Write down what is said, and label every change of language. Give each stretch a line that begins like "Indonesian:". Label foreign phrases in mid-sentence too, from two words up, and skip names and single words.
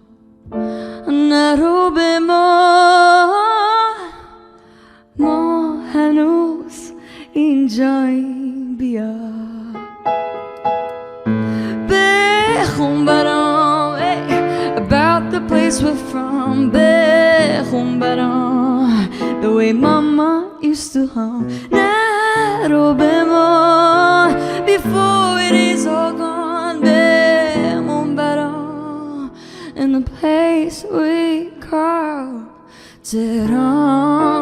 Persian: نرو بمان ما هنوز اینجاییم بیا بخون برام about
English: the place we're from
Persian: بخون برام
English: the way mama used to hum
Persian: نرو بمان
English: before it is all gone
Persian: بخون برام
English: in the place we call Tehran.